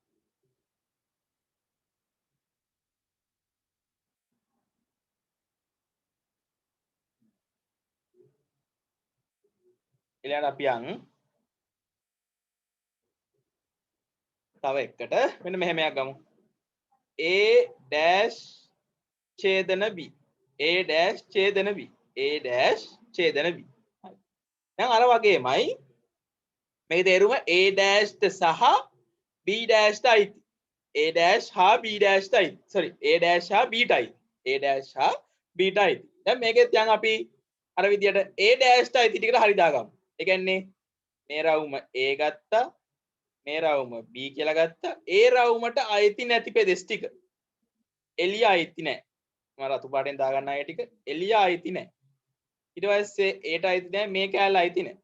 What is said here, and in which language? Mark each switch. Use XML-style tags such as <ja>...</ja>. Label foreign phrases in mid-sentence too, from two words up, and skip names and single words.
<si>ඊළඟට අපි යන් තව එකට මෙන්න මෙහෙම එකක් ගමු. A dash ඡේදන B. A dash ඡේදන B. A dash ඡේදන B. හරි. දැන් අර වගේමයි මේක තේරුම A dash සහ B dash අයිති. A dash හා B dash අයිති. sorry A dash හා B අයිති. A dash හා B අයිති. දැන් මේකෙත් යන් අපි අර විදියට A dash අයිති ටිකට හරි දාගමු. ඒ කියන්නේ මේ රවුම A ගත්තා මේ රවුම B කියලා ගත්තා. ඒ රවුමට අයිති නැති පෙදෙස් ටික එළිය අයිති නැහැ. මම රතු පාටෙන් දාගන්න අය ටික එළිය අයිති නැහැ. ඊට පස්සේ ඒට අයිති නැහැ මේ කැලේ අයිති නැහැ.</si>